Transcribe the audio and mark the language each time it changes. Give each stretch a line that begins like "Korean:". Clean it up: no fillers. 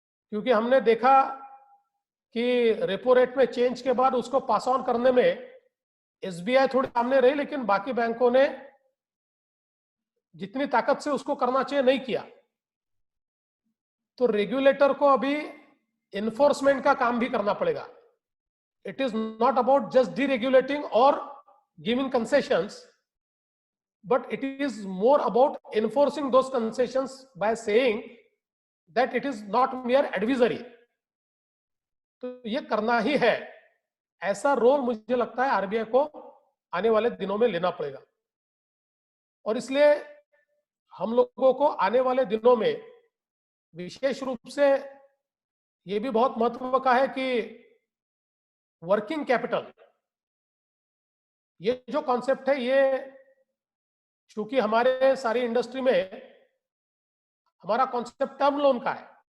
Hindi: क्योंकि हमने देखा कि रेपो रेट में चेंज के बाद उसको पास ऑन करने में एसबीआई थोड़ी सामने रही, लेकिन बाकी बैंकों ने जितनी ताकत से उसको करना चाहिए नहीं किया। तो रेगुलेटर को अभी एनफोर्समेंट का काम भी करना पड़ेगा।
English: It is not about just deregulating और giving concessions, but it is more about enforcing those concessions by saying that it is not mere advisory.
Hindi: तो ये करना ही है, ऐसा रोल मुझे लगता है आरबीआई को आने वाले दिनों में लेना पड़ेगा। और इसलिए हम लोगों को आने वाले दिनों में विशेष रूप से ये भी बहुत महत्व का है कि वर्किंग कैपिटल, ये जो कॉन्सेप्ट है, ये चूंकि हमारे सारी इंडस्ट्री में हमारा कॉन्सेप्ट टर्म लोन का है,